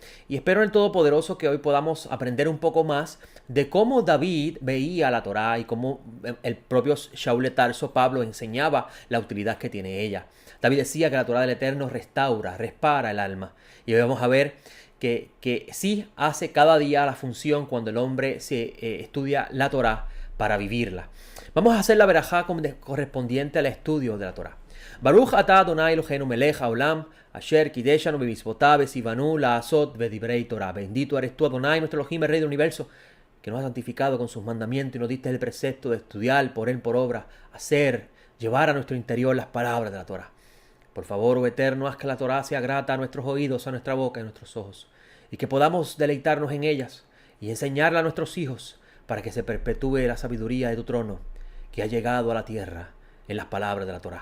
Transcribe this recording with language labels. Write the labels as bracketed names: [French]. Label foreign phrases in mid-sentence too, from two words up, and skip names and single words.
[Spanish] Y espero en el Todopoderoso que hoy podamos aprender un poco más de cómo David veía la Torá y cómo el propio Shaul de Tarso, Pablo, enseñaba la utilidad que tiene ella. David decía que la Torá del Eterno restaura, repara el alma. Y hoy vamos a ver que sí hace cada día la función cuando el hombre se estudia la Torá para vivirla. Vamos a hacer la verajá correspondiente al estudio de la Torá. [Hebrew] ברוך אתה אדוני אלוהינו מלך העולם אשר קדשנו במצוותיו וציונו לעשות ודברי תורה. [Spanish] Bendito eres tú, Adonai, nuestro Elohim, el Rey del universo, que nos ha santificado con sus mandamientos y nos diste el precepto de estudiar por él por obra, hacer, llevar a nuestro interior las palabras de la Torá. Por favor, oh Eterno, haz que la Torá sea grata a nuestros oídos, a nuestra boca y a nuestros ojos, y que podamos deleitarnos en ellas y enseñarla a nuestros hijos para que se perpetúe la sabiduría de tu trono que ha llegado a la tierra en las palabras de la Torá.